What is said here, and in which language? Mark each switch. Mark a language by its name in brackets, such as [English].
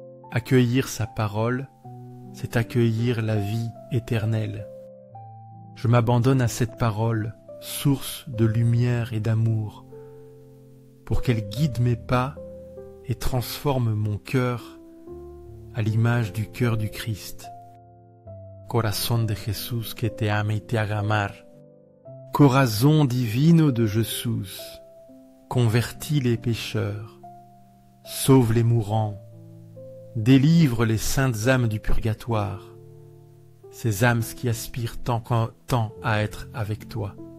[French] Accueillir sa parole, c'est accueillir la vie éternelle. Je m'abandonne à cette parole, source de lumière et d'amour, pour qu'elle guide mes pas et transforme mon cœur à l'image du cœur du Christ. [Spanish] Corazón de Jesús que te ama y te haga amar. Corazon divino de Jesús, [French] convertis les pécheurs, sauve les mourants, délivre les saintes âmes du purgatoire, ces âmes qui aspirent tant à être avec toi.